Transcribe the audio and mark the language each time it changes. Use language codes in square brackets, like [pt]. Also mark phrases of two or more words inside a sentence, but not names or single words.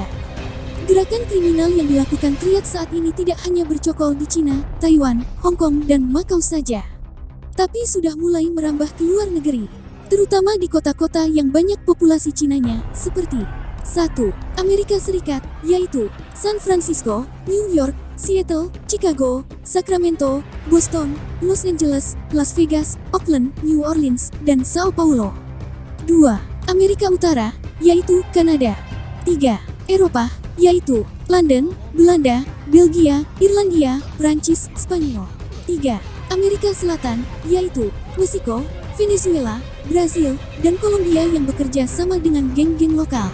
[id] Gerakan kriminal yang dilakukan triad saat ini tidak hanya bercokol di Cina, Taiwan, Hong Kong, dan Makau saja, tapi sudah mulai merambah ke luar negeri, terutama di kota-kota yang banyak populasi Cinanya, seperti 1. Amerika Serikat, yaitu San Francisco, New York, Seattle, Chicago, Sacramento, Boston, Los Angeles, Las Vegas, Oakland, New Orleans, dan Sao Paulo. 2. Amerika Utara, yaitu Kanada. 3. Eropa, yaitu London, Belanda, Belgia, Irlandia, Prancis, Spanyol. 3. Amerika Selatan, yaitu Meksiko, Venezuela, Brasil, dan Kolombia yang bekerja sama dengan geng-geng lokal.